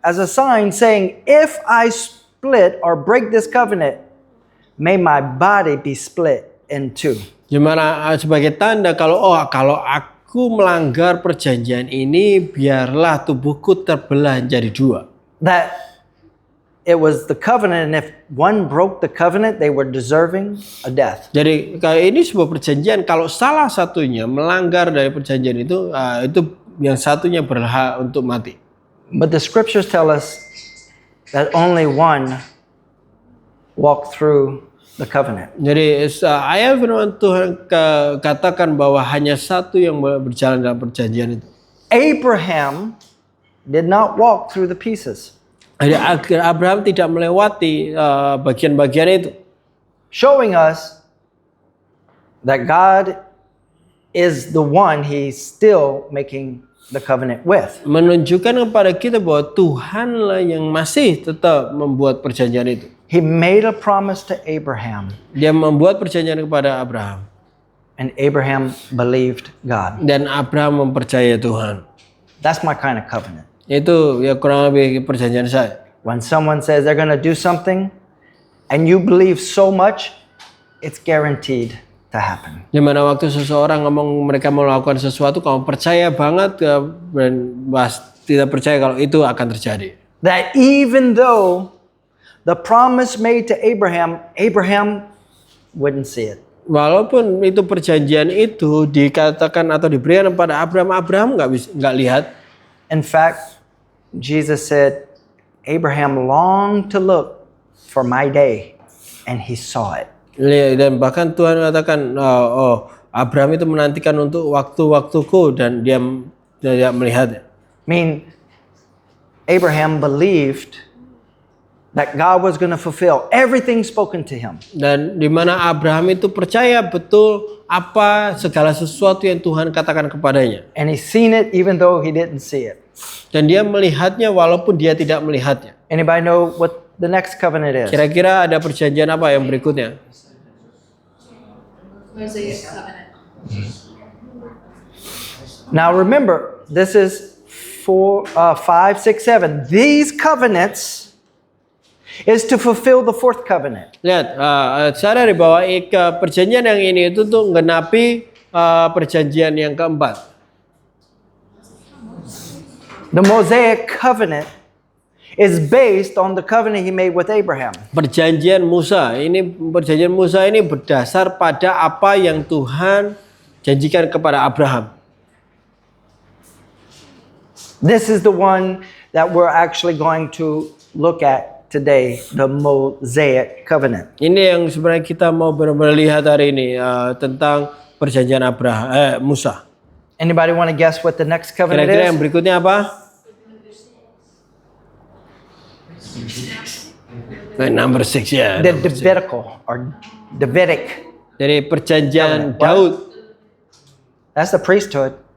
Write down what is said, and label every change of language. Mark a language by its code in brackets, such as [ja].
[en] sign saying, if I split or break this covenant, may my body be split in two. [id] Di mana sebagai tanda kalau aku melanggar perjanjian ini, biarlah tubuhku terbelah menjadi dua. [en] That it was the covenant, and if one broke the covenant, they were deserving a death. [id] Jadi ini sebuah perjanjian, kalau salah satunya melanggar dari perjanjian itu yang satunya berhak untuk mati. [en] But the scriptures tell us that only one walked through the covenant. [id] Jadi ayat firman Tuhan katakan bahwa hanya satu yang berjalan dalam perjanjian itu. [en] Abraham did not walk through the pieces, [id] Jadi Abraham tidak melewati bagian-bagian itu, [en] showing us that God is the one he's still making the covenant with. [id] menunjukkan kepada kita bahwa Tuhanlah yang masih tetap membuat perjanjian itu. [en] He made a promise to Abraham, [id] Dia membuat perjanjian kepada Abraham, [en] and Abraham believed God. [id] dan Abraham mempercayai Tuhan. [en] That's my kind of covenant. [id] Itu ya kurang lebih perjanjian saya. [en] When someone says they're going to do something and you believe so much, it's guaranteed to happen. [id] Di mana waktu seseorang ngomong mereka mau melakukan sesuatu, kamu percaya banget dan tidak percaya kalau itu akan terjadi. [en] That even though the promise made to Abraham, Abraham wouldn't see it. [id] Walaupun itu perjanjian itu dikatakan atau diberikan kepada Abraham, Abraham nggak lihat. [en] In fact, Jesus said, Abraham longed to look for my day, and he saw it. [id] Dan bahkan Tuhan katakan, Abraham itu menantikan untuk waktu-waktuku, dan dia tidak melihatnya. [en] I mean, Abraham believed that God was going to fulfill everything spoken to him. [id] Dan di mana Abraham itu percaya betul apa segala sesuatu yang Tuhan katakan kepadanya. [en] And he's seen it even though he didn't see it. [id] Dan dia melihatnya walaupun dia tidak melihatnya. [en] Anybody know what the next covenant is? [id] Kira-kira ada perjanjian apa yang berikutnya? [en] Mosaic covenant. Now remember, this is 4, 5, 6, 7. These covenants is to fulfill the fourth covenant. [id] Lihat, sadari bahwa perjanjian yang ini itu untuk menggenapi perjanjian yang keempat. [en] The Mosaic covenant is based on the covenant he made with Abraham. [id] Perjanjian Musa ini berdasar pada apa yang Tuhan janjikan kepada Abraham. [en] This is the one that we're actually going to look at today, the Mosaic covenant. [id] Ini yang sebenarnya kita mau benar-benar lihat hari ini tentang perjanjian Musa. [en] Anybody want to guess what the next covenant [id] Kira-kira yang [en] is? [id] berikutnya apa? [en] Number 6 ya. The Levitical or Davidic. [id] Dari perjanjian [en] Covenant. [id] Daud. [en] That's the priesthood.